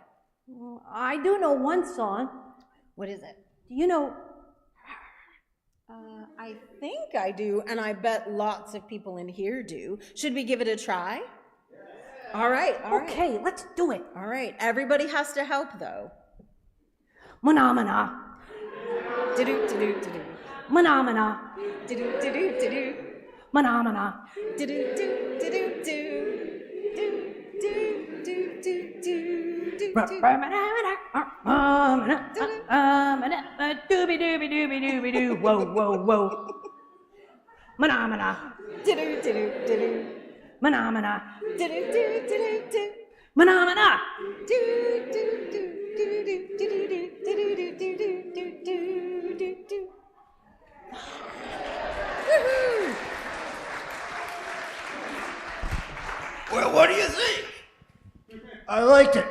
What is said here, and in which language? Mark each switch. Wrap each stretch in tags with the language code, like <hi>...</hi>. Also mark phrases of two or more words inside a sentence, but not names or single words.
<en>I do know one song. What is it? Do you know? I think I do, and I bet lots of people in here do. Should we give it a try? All right. Okay, let's do it. All right, everybody has to help, though. Mana. Do-do-do-do-do-do. Mana. Do-do-do-do-do-do. Mana. Dooby. Whoa. Mana. Mana. Mana. Well, what do you think? I liked it.</en>